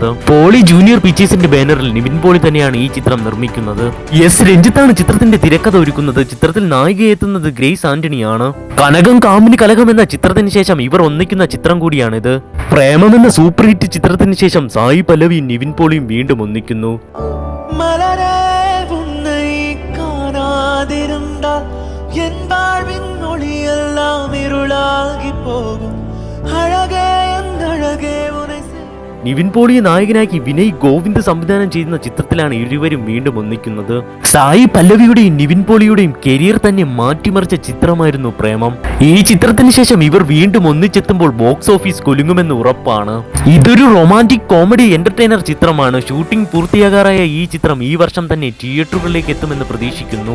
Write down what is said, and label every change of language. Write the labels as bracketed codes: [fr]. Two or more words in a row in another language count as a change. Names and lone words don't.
[ml] പോളി ജൂനിയർ പിക്ചേഴ്സിന്റെ ബാനറിൽ നിവിൻ പോളി തന്നെയാണ് ഈ ചിത്രം നിർമ്മിക്കുന്നത്. എസ് രഞ്ജിത്താണ് ചിത്രത്തിന്റെ തിരക്കഥ ഒരുക്കുന്നത്. ചിത്രത്തിൽ നായികയെത്തുന്നത് ഗ്രേസ് ആന്റണിയാണ്. കനകം കാമിനി കലകം എന്ന ചിത്രത്തിന് ശേഷം ഇവർ ഒന്നിക്കുന്ന ചിത്രം കൂടിയാണിത്. പ്രേമം എന്ന [en] super hit [ml] ചിത്രത്തിന് ശേഷം സായി പല്ലവിയും നിവിൻ പോളിയും വീണ്ടും ഒന്നിക്കുന്നു. [ta] என் வாழ்வின் ஒளியெல்லாம் இருளாகி போகும் அழகே என் அழகே உனை. [ml] നിവിൻ പോളിയെ നായകനാക്കി വിനയ് ഗോവിന്ദ് സംവിധാനം ചെയ്യുന്ന ചിത്രത്തിലാണ് ഇരുവരും വീണ്ടും ഒന്നിക്കുന്നത്. സായി പല്ലവിയുടെയും നിവിൻ പോളിയുടെയും കരിയർ തന്നെ മാറ്റിമറിച്ച ചിത്രമായിരുന്നു പ്രേമം. ഈ ചിത്രത്തിന് ശേഷം ഇവർ വീണ്ടും ഒന്നിച്ചെത്തുമ്പോൾ [en] box office [ml] കൊലുങ്ങുമെന്ന് ഉറപ്പാണ്. ഇതൊരു [en] romantic comedy entertainer [ml] ചിത്രമാണ്. ഷൂട്ടിംഗ് പൂർത്തിയാകാറായ ഈ ചിത്രം ഈ വർഷം തന്നെ തിയേറ്ററുകളിലേക്ക് എത്തുമെന്ന് പ്രതീക്ഷിക്കുന്നു.